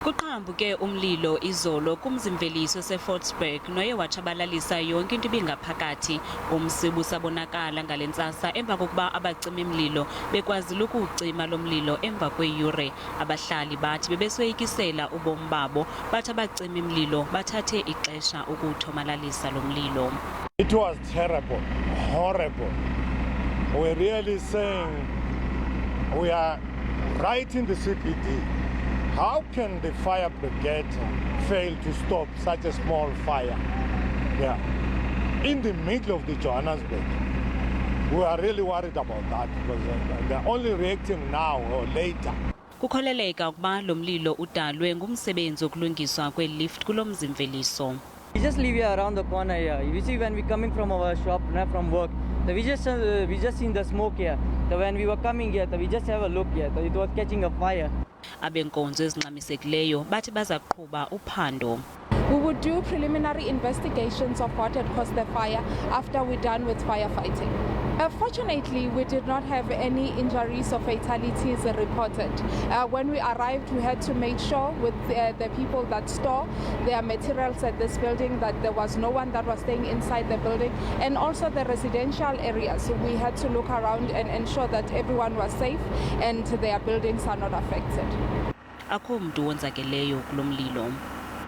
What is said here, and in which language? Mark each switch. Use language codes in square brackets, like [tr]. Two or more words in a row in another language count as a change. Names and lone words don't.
[xh] Kuqhambuke umlilo izolo kumzi mveliso eFordsburg noye watshabalalisa yonke into ibingaphakathi. Umsi busabonakala ngalentsasa emva kokuba abacimi mlilo bekwazile ukuwucima lo mlilo emva kweeyure. Abahlali bathi bebesoyikisela ubomi babo, bathi abacimi mlilo bathathe ixesha ukuwuthomalalisa lo mlilo. [en] It was terrible, horrible. We're really saying we are right in the CBD. How can the fire brigade fail to stop such a small fire? Yeah, in the middle of the Johannesburg. We are really worried about that because they're only reacting now or later. [xh] Kukholeleka ukuba lo mlilo udalwe ngumsebenzi wokulungiswa kwelift kulo mzi mveliso. [en] We just live here around the corner here. You see, when we coming from our shop, not from work, so we just seen the smoke here. So when we were coming here, so we just have a look here. So it was catching a fire. [xh] Abenkonzo ezingxamisekileyo bathi baza kuqhuba uphando. [en] We would do preliminary investigations of what had caused the fire after we're done with firefighting. Fortunately, we did not have any injuries or fatalities reported. When we arrived, we had to make sure with the people that store their materials at this building that there was no one that was staying inside the building, and also the residential areas. So we had to look around and ensure that everyone was safe and their buildings are not affected. [xh] Akho mntu wonzakeleyo kulo mlilo.